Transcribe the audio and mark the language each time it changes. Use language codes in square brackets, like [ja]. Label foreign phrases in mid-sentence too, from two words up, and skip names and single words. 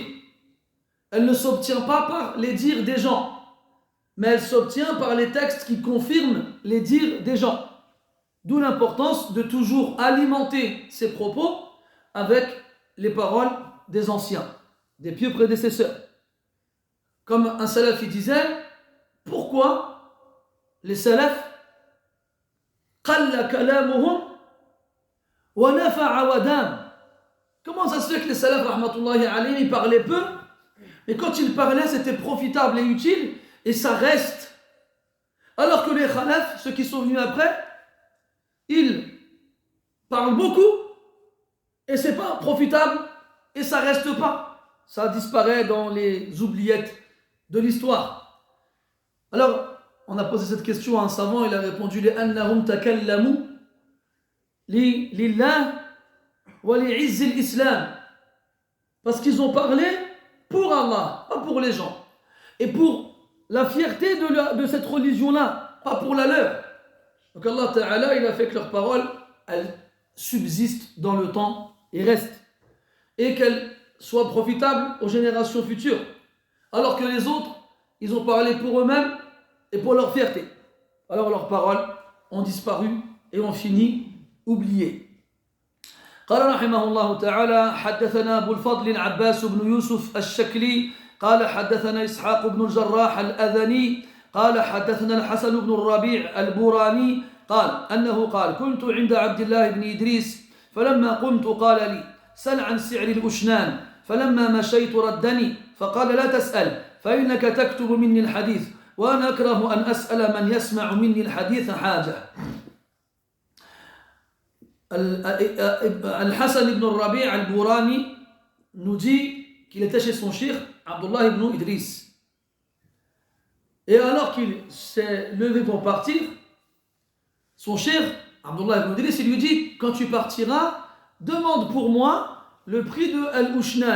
[fr] Elle ne s'obtient pas par les dires des gens, mais elle s'obtient par les textes qui confirment les dires des gens. D'où l'importance de toujours alimenter ses propos avec les paroles des anciens, des pieux prédécesseurs. Comme un salaf il disait, pourquoi les salafs [ar] قل كلامهم ونفع ودام. [fr] Comment ça se fait que les salafs [ar] رحمة الله عليهم [fr] ils parlaient peu, mais quand ils parlaient c'était profitable et utile et ça reste, alors que les khalaf, ceux qui sont venus après, ils parlent beaucoup et c'est pas profitable et ça reste pas, ça disparaît dans les oubliettes de l'histoire. Alors on a posé cette question à un savant, il a répondu [ar] لأنهم تكلموا لله ولعز الإسلام, [fr] parce qu'ils ont parlé pour Allah, pas pour les gens, et pour la fierté de cette religion-là, pas pour la leur. Donc Allah Ta'ala, il a fait que leurs paroles, elles subsistent dans le temps et restent, et qu'elles soient profitables aux générations futures. Alors que les autres, ils ont parlé pour eux-mêmes et pour leur fierté. Alors leurs paroles ont disparu et ont fini oubliées. [ar] قال رحمه الله تعالى حدثنا أبو الفضل العباس بن يوسف الشكلي قال حدثنا إسحاق بن الجراح الأذني قال حدثنا الحسن بن الربيع البوراني قال أنه قال كنت عند عبد الله بن إدريس فلما قمت قال لي سل عن سعر الأشنان فلما مشيت ردني فقال لا تسأل فإنك تكتب مني الحديث وأنا أكره أن أسأل من يسمع مني الحديث حاجة. [fr] Al-Hassan ibn al-Rabi' al-Bourani nous dit qu'il était chez son cheikh Abdullah ibn Idris. Et alors qu'il s'est levé pour partir, son cheikh Abdullah ibn Idris, il lui dit, quand tu partiras, demande pour moi le prix de Al-Ushnan.